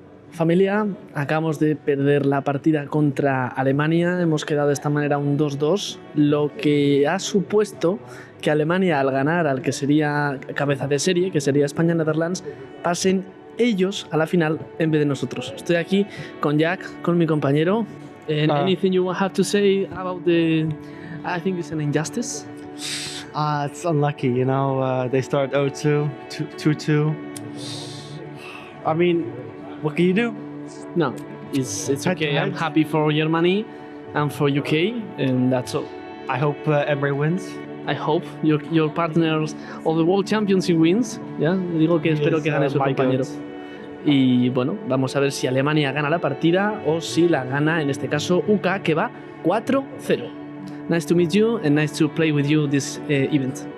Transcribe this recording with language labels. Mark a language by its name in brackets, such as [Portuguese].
[Spanish] Familia, acabamos de perder la partida contra Alemania, hemos quedado de esta manera un 2-2, lo que ha supuesto que Alemania, al ganar al que sería cabeza de serie, que sería España-Netherlands, pasen ellos a la final en vez de nosotros. Estoy aquí con Jack, con mi compañero. [English] Anything you have to say about the... I think it's an injustice? It's unlucky, you know, they start 0-2, 2-2. I mean, what can you do? No, it's okay. I'm happy for Germany and for UK, and that's all. I hope Emre wins. I hope your partners of the World Championship wins. [Spanish] ¿Ya? Digo que espero que gane su compañero. Y bueno, vamos a ver si Alemania gana la partida o si la gana, en este caso, UK, que va 4-0. [English] Nice to meet you and nice to play with you this event.